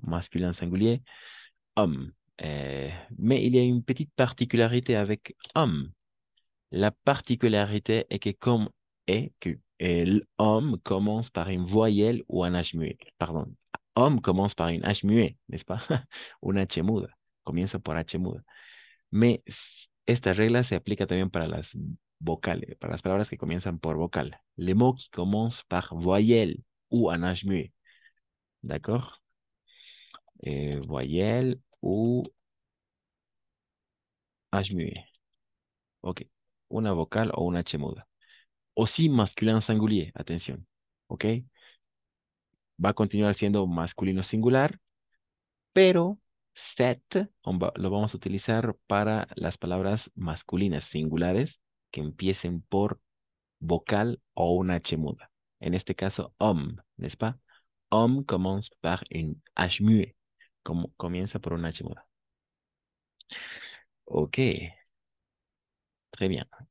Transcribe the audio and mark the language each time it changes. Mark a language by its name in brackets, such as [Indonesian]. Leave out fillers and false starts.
[French] Masculin singulier, homme. Mais il y a une petite particularité avec homme. La particularité est que l'homme commence par une voyelle ou un H muet. Pardon. Homme commence par une H muet, n'est-ce pas? [Spanish] Una H muda. Comienza por H muda. Mais esta regla se aplica también para las vocales, para las palabras que comienzan por vocal. [French] Les mots qui commencent par voyelle ou un H muet. D'accord? Voyelle ou H muet. Ok. [Spanish] Una vocal o una H muda. [French] Aussi masculin singulier, [Spanish] atención. Ok. Va a continuar siendo masculino singular, pero set lo vamos a utilizar para las palabras masculinas singulares que empiecen por vocal o una H muda. En este caso, [French] homme, n'est-ce pas? Homme commence par une H muet. [Spanish] Comienza por una H muda. Ok, [French] très bien.